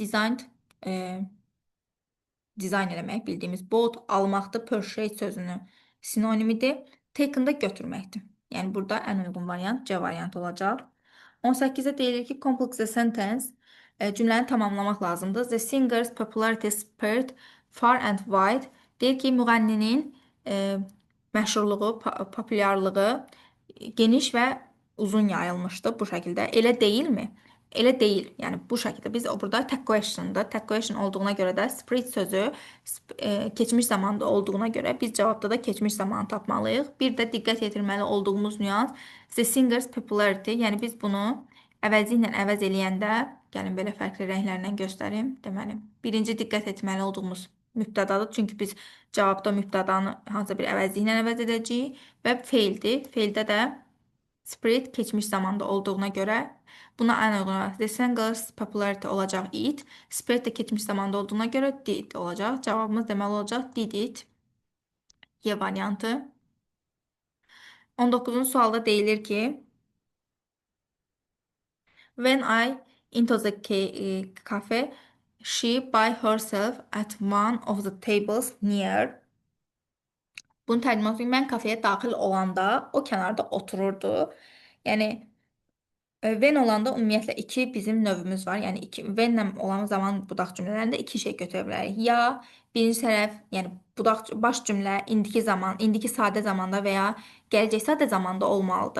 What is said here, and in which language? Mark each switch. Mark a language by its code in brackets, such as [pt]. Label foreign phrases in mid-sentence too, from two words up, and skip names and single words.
[az] Designed dizayn eləmək bildiyimiz bought almaqdır. Purchase sözünün sinonimidir. Taken da götürməkdir. Yəni burada ən uyğun variant C variantı olacaq. 18-də deyilir ki, [en] complex the sentence [az] cümləni tamamlamaq lazımdır. [en] The singer's popularity spread far and wide. [az] Deyir ki, müğənninin məşhurluğu, populyarlığı geniş və uzun yayılmışdı bu şəkildə. Elə deyilmi? Elə deyil. Yəni bu şəkildə biz burada [en] tag question'da, tag question [az] olduğuna görə də spread sözü keçmiş zamanda olduğuna görə biz cavabda da keçmiş zamanı tapmalıyıq. Bir də diqqət yetirməli olduğumuz nüans [en] the singer's popularity. [az] Yəni biz bunu əvəzi ilə əvəz eləyəndə, gəlin belə fərqli rənglərlə göstərim. Deməli, birinci diqqət etməli olduğumuz mübtədadır. Çünki biz cavabda mübtədanı hansısa bir əvəzi ilə əvəz edəcəyik və feildir. Feildə də spread keçmiş zamanda olduğuna görə buna ən uyğun olaraq [en] the singer's popularity [az] olacaq it. Spread də keçmiş zamanda olduğuna görə did olacaq. Cavabımız deməli olacaq [en] did it. [az] Y variantı. 19-cu sualda deyilir ki [en] when I into the cafe she by herself at one of the tables near. [az] Bunu tərcümə edeyim. Mən kafeyə daxil olanda o kənarda otururdu. Yəni when olanda ümumiyyətlə iki bizim növümüz var. Yəni whenlə olan zaman budaq cümlələrində iki şey götürə bilərik. Ya birinci tərəf, yəni budaq baş cümlə indiki zaman, indiki sadə zamanda və ya gələcək sadə zamanda olmalıdır.